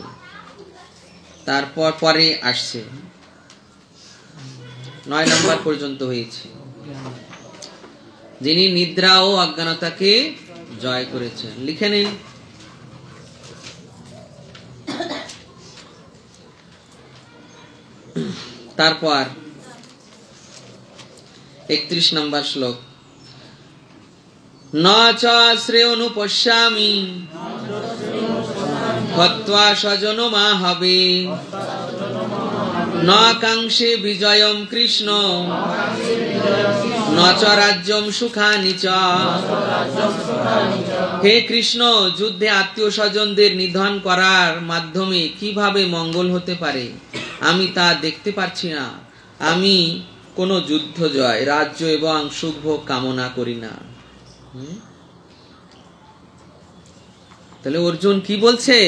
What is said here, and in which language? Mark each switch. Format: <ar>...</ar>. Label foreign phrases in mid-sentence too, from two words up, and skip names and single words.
<bn>তারপর পরে আসছে 9 নম্বর পর্যন্ত হয়েছে, যিনি নিদ্রা ও অজ্ঞানতাকে জয় করেছেন। লিখে নিন। তারপর 31 নম্বর শ্লোক।</bn> <sa>ন চ শ্রেয়োনুপশ্যামি হত্বা স্বজন মাহবে ন কাংক্ষে বিজয়ম কৃষ্ণ ন চ রাজ্যম সুখানি চ।</sa> <bn>হে কৃষ্ণ, যুদ্ধে আত্মীয় স্বজনদের নিধন করার মাধ্যমে কিভাবে মঙ্গল হতে পারে আমি তা দেখতে পাচ্ছি না। আমি কোনো যুদ্ধ জয়, রাজ্য এবং সুখভোগ কামনা করি না। তাহলে অর্জুন কি বলছেন?</bn>